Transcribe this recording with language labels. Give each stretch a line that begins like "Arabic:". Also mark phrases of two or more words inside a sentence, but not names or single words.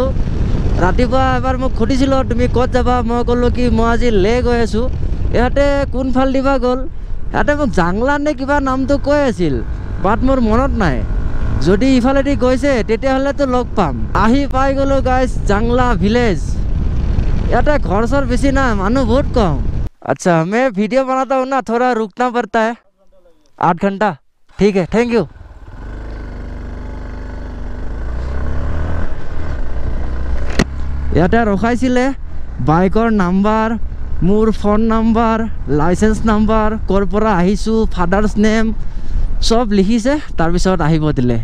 Assamese: ৰাতিপুৱা এবাৰ মোক সুধিছিলোঁ তুমি ক'ত যাবা, মই ক'লোঁ কি মই আজি লে গৈ আছোঁ। ইহঁতে কোনফাল দিবা গ'ল, ইহঁতে মোক জাংলা নে কিবা নামটো কৈ আছিল, বাট মোৰ মনত নাই। যদি ইফালেদি গৈছে তেতিয়াহ'লেতো লগ পাম। আহি পাই গ'লোঁ গাইজ, জাংলা ভিলেজ।
Hindi: यार घर सर बेसी ना, मानो बहुत कम। अच्छा, मैं वीडियो बनाता हूँ ना, थोड़ा रुकना पड़ता है। 8 घंटा, ठीक है,
English: thank you.
Assamese: ইয়াতে ৰখাইছিলে, বাইকৰ নাম্বাৰ, মোৰ ফোন নাম্বাৰ, লাইচেন্স নাম্বাৰ, ক'ৰ পৰা আহিছোঁ,
English: father's name
Assamese: চব লিখিছে, তাৰপিছত আহিব দিলে।